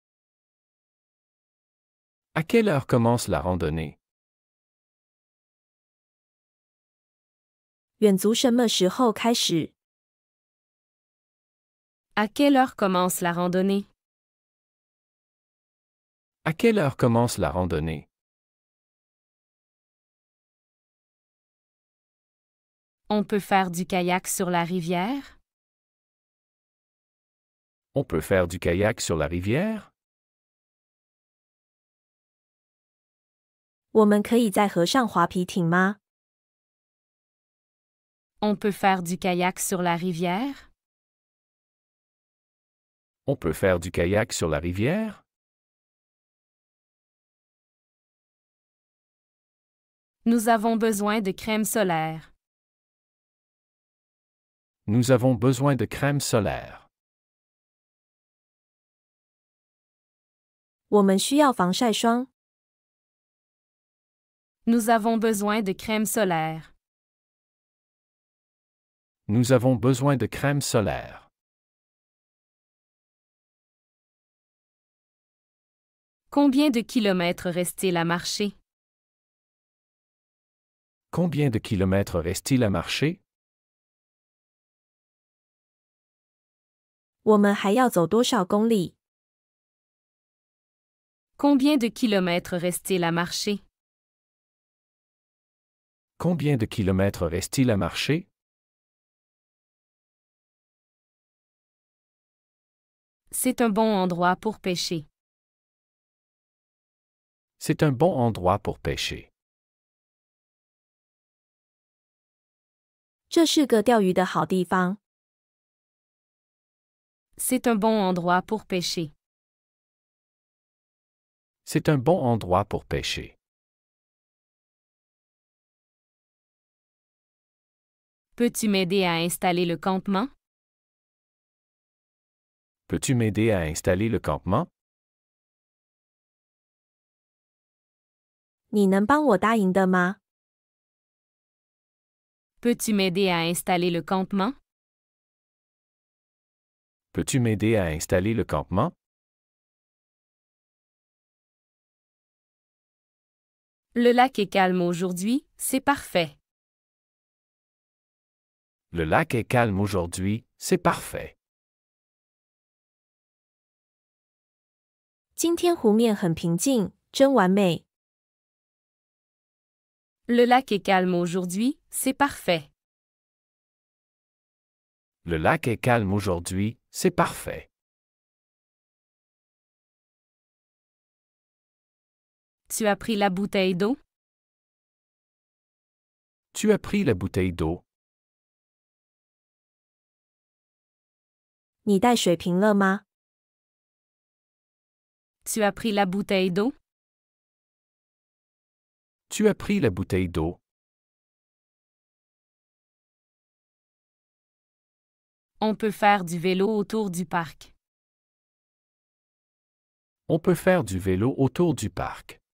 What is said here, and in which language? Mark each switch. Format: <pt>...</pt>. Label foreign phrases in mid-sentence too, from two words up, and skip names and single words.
<fr>À quelle heure commence la randonnée?</fr> <zh>远足什么时候开始？</zh> <fr>À quelle heure commence la randonnée? À quelle heure commence la randonnée? On peut faire du kayak sur la rivière? On peut faire du kayak sur la rivière?</fr> <zh>我们可以在河上划皮艇吗？</zh> <fr>On peut faire du kayak sur la rivière? On peut faire du kayak sur la rivière? Nous avons besoin de crème solaire. Nous avons besoin de crème solaire.</fr> <zh>我们需要防晒霜。</zh> <fr>Nous avons besoin de crème solaire. Nous avons besoin de crème solaire. Combien de kilomètres reste-t-il à marcher? Combien de kilomètres reste-t-il à marcher?</fr> <zh>我们还要走多少公里？</zh> <fr>Combien de kilomètres reste-t-il à marcher? Combien de kilomètres reste-t-il à marcher? C'est un bon endroit pour pêcher. C'est un bon endroit pour pêcher.</fr> <zh>这是个钓鱼的好地方。</zh> <fr>C'est un bon endroit pour pêcher. C'est un bon endroit pour pêcher. Peux-tu m'aider à installer le campement? Peux-tu m'aider à installer le campement?</fr> <zh>你能帮我搭营的吗？</zh> <fr>Peux-tu m'aider à installer le campement? Peux-tu m'aider à installer le campement? Le lac est calme aujourd'hui, c'est parfait. Le lac est calme aujourd'hui, c'est parfait.</fr> <zh>今天湖面很平静， 真完美。</zh> <fr>Le lac est calme aujourd'hui, c'est parfait. Le lac est calme aujourd'hui, c'est parfait. Tu as pris la bouteille d'eau? Tu as pris la bouteille d'eau.</fr> <zh>你带水瓶了吗？</zh> <fr>Tu as pris la bouteille d'eau? Tu as pris la bouteille d'eau. On peut faire du vélo autour du parc. On peut faire du vélo autour du parc.</fr>